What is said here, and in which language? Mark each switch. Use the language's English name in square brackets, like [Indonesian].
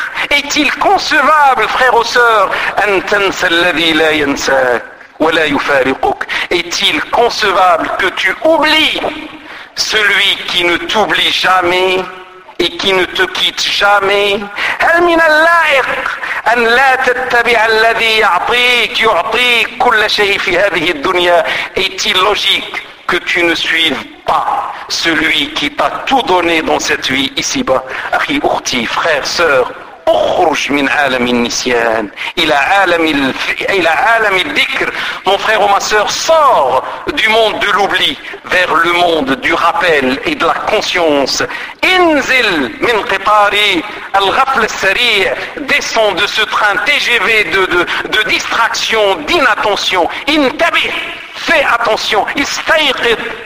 [French] Est-il concevable, frère ou sœur, est-il concevable que tu oublies celui qui ne t'oublie jamais et qui ne te quitte jamais. [Arabic] هل من اللائق أن لا تتبع الذي يعطيك يعطيك كل شيء في هذه الدنيا. [French] Est-il logique que tu ne suives pas celui qui t'a tout donné dans cette vie ici-bas. [Arabic] أخي أختي [French] frère sœur. [Arabic] اخرج من عالم النسيان الى عالم الذكر [French] mon frère ou ma sœur sort du monde de l'oubli vers le monde du rappel et de la conscience [Arabic] انزل من قطار الغفل السريع [French] descend de ce train TGV de distraction d'inattention [Arabic] انتبه [French] fais attention [Arabic] استيقظ